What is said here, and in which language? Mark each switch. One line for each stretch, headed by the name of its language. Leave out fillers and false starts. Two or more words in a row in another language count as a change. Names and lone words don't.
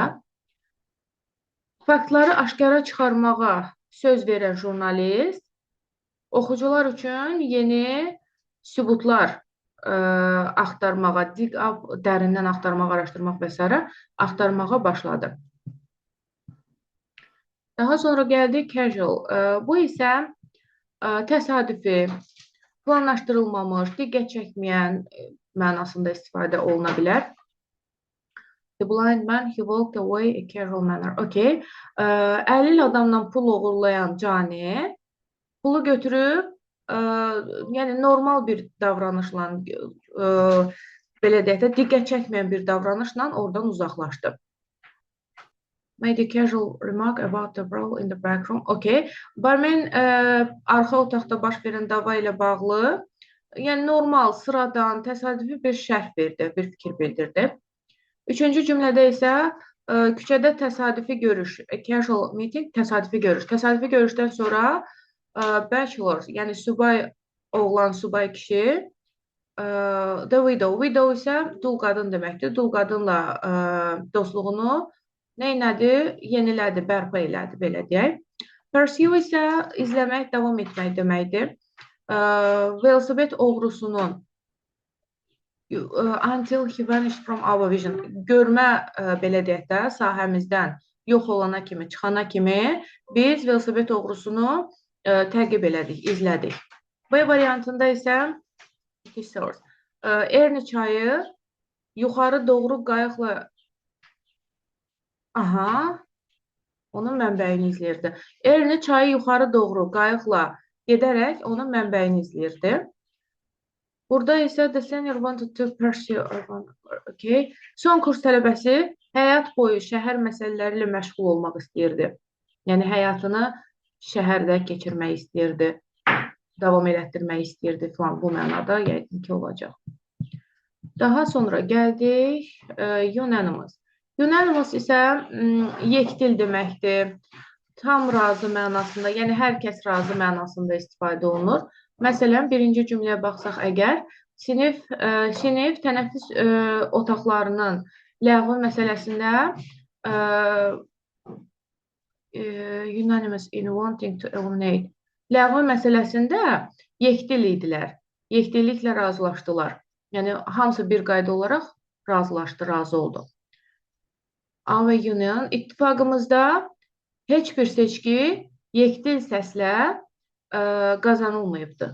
Azerbaijani: Faktları aşkara çıxarmağa söz verən jurnalist oxucular üçün yeni sübutlar axtarmağa, dərindən axtarmaq, araşdırmaq və s. axtarmağa başladı. Daha sonra gəldik casual. Bu isə təsadüfi, planlaşdırılmamış, diqqət çəkməyən mənasında istifadə oluna bilər.
English: The blind man, he walked away a casual manner.
Azerbaijani: Əlil adamdan pul uğurlayan cani pulu götürüb, yəni normal bir davranışla, belə deyək də, diqqət çəkməyən bir davranışla oradan uzaqlaşdı.
English: made a casual remark about the brawl in the back room.
Azerbaijani: Okay. Barmen arxa otaqda baş verən dava ilə bağlı, yəni normal, sıradan, təsadüfi bir şərh verdi, bir fikir bildirdi. Üçüncü cümlədə isə küçədə təsadüfi görüş,
English: casual meeting,
Azerbaijani: təsadüfi görüş. Təsadüfi görüşdən sonra bachelor, yəni subay oğlan, subay kişi,
English: the widow.
Azerbaijani: Widow isə dul qadın deməkdir. Dul qadınla dostluğunu neynədi? Yenilədi, bərpa elədi, belə deyək. Pursue isə izləmək, davam etmək deməkdir. Velosiped oğrusunun
English: until he vanished from our vision.
Azerbaijani: Görmə, belə deyək də, sahəmizdən yox olana kimi, çıxana kimi biz velosiped oğrusunu təqib elədik, izlədik. B variantında isə Erni çayı yuxarı doğru qayıqla onun mənbəyini izləyirdi. Erni çayı yuxarı doğru qayıqla gedərək onun mənbəyini izləyirdi. Burada isə
English: the senior wanted to pursue okay.
Azerbaijani: Son kurs tələbəsi həyat boyu şəhər məsələləri ilə məşğul olmaq istəyirdi. Yəni həyatını şəhərdə keçirmək istəyirdi. Davam elətdirmək istəyirdi falan, bu mənada yəqin ki olacaq. Daha sonra gəldik unanimous. Unanimous isə yekdil deməkdir. Tam razı mənasında, yəni hər kəs razı mənasında istifadə olunur. Məsələn, birinci cümləyə baxsaq əgər, sinif tənəffüs otaqlarının ləğvi məsələsində
English: unanimous in wanting to eliminate.
Azerbaijani: Ləğvi məsələsində yekdil idilər. Yekdilliklə razılaşdılar. Yəni, hamısı bir qayda olaraq razılaşdı, razı oldu. A və Union ittifaqımızda heç bir seçki yekdil səslə qazanılmayıbdır.